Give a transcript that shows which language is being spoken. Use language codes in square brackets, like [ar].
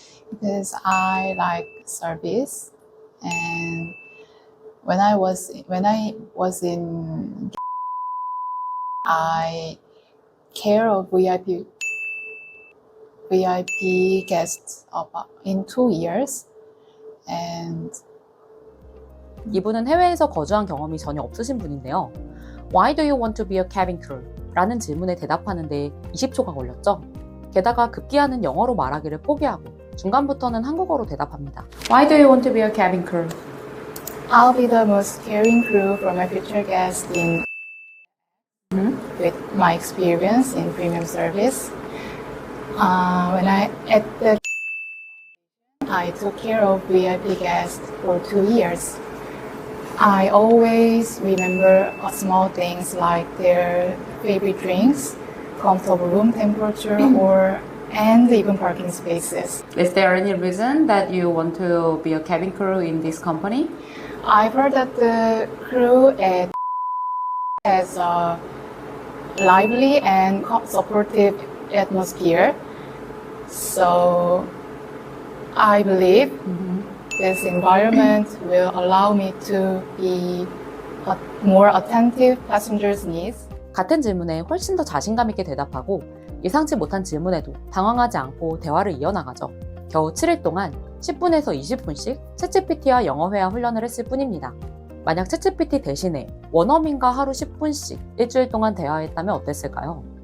[en] Because I like service, and when I was in, I care of VIP guests in 2 years, and [ko] 이분은 해외에서 거주한 경험이 전혀 없으신 분인데요. [en] Why do you want to be a cabin crew? [ko] 라는 질문에 대답하는데 20초가 걸렸죠. 게다가 급기야는 영어로 말하기를 포기하고 중간부터는 한국어로 대답합니다. [en] Why do you want to be a cabin crew? I'll be the most caring crew for my future guests in with my experience in premium service. When I took care of VIP guests for 2 years. I always remember small things like their favorite drinks, comfortable room temperature, and even parking spaces. Is there any reason that you want to be a cabin crew in this company? I've heard that the crew has a lively and supportive atmosphere. So I believe this environment will allow me to be more attentive passengers' needs. [ko] 같은 질문에 훨씬 더 자신감 있게 대답하고 예상치 못한 질문에도 당황하지 않고 대화를 이어나가죠. 겨우 7일 동안 10분에서 20분씩 챗GPT와 영어 회화 훈련을 했을 뿐입니다. 만약 챗GPT 대신에 원어민과 하루 10분씩 일주일 동안 대화했다면 어땠을까요?